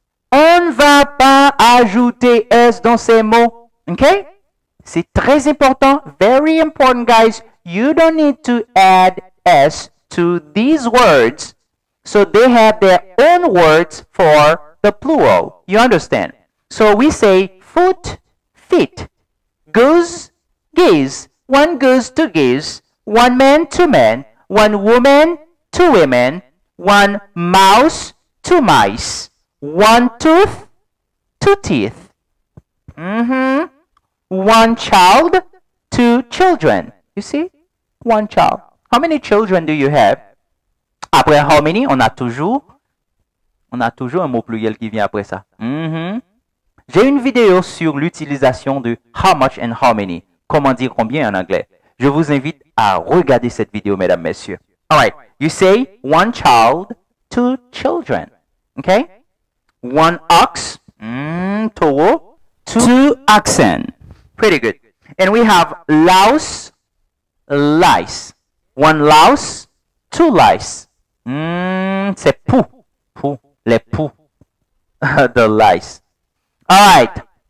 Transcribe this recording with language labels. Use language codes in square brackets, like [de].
[fr] On ne va pas ajouter S dans ces mots. OK? C'est très important. Very important, guys. [en] You don't need to add S to these words. So they have their own words for the plural. You understand? So we say foot, feet. Goose, geese. 1 goose, 2 geese. 1 man, 2 men. 1 woman, 2 women. 1 mouse, 2 mice. 1 tooth, 2 teeth. 1 child, 2 children. You see? 1 child. How many children do you have? Après how many, on a toujours [fr] On a toujours un mot pluriel qui vient après ça. Mhm. J'ai une vidéo sur l'utilisation de how much and how many. Comment dire combien en anglais. Je vous invite à regarder cette vidéo, mesdames, messieurs. [en] Alright, you say one child, two children. Okay? One ox, taureau, two oxen. Pretty good. And we have louse, lice. One louse, two lice. C'est pou. Pou. Les poux. The lice. Alright.